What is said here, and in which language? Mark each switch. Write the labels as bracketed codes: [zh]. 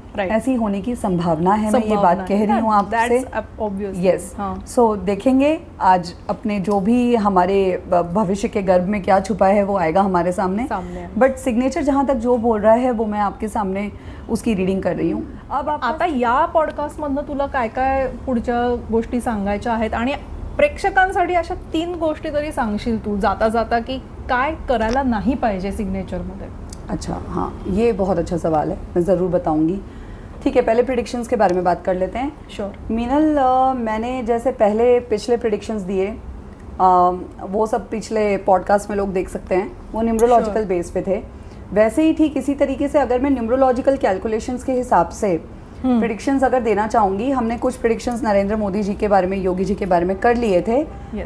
[hi] ऐसी होने की संभावना है. मैं ये बात कह रही हूँ आपसे. यस. सो देखेंगे आज अपने जो भी हमारे भविष्य के गर्भ में क्या छुपा है वो आएगा हमारे सामने. बट सिग्नेचर जहाँ तक जो बोल रहा है वो मैं आपके सामने उसकी रीडिंग कर रही हूँ. अब [mr] आता या पॉडकास्टमधनं तुला काय काय पुढच्या गोष्टी सांगायच्या आहेत आणि प्रेक्षकांसाठी अशा 3 गोष्टी तरी सांगशील तू जाता जाता की काय करायला नाही पाहिजे सिग्नेचरमध्ये? [hi] अच्छा, हाँ, ये बहुत अच्छा सवाल है, मैं ज़रूर बताऊंगी। ठीक है, पहले प्रिडिक्शंस के बारे में बात कर लेते हैं। श्योर। मीनल, मैंने जैसे पिछले प्रिडिक्शंस दिए, वो सब पिछले पॉडकास्ट में लोग देख सकते हैं, वो न्यूमरोलॉजिकल बेस पे थे। वैसे ही ठीक इसी तरीके से अगर मैं न्यूमरोलॉजिकल कैलकुलेशंस के हिसाब से प्रिडिक्शंस अगर देना चाहूँगी, हमने कुछ प्रिडिक्शंस नरेंद्र मोदी जी के बारे में, योगी जी के बारे में कर लिए थे।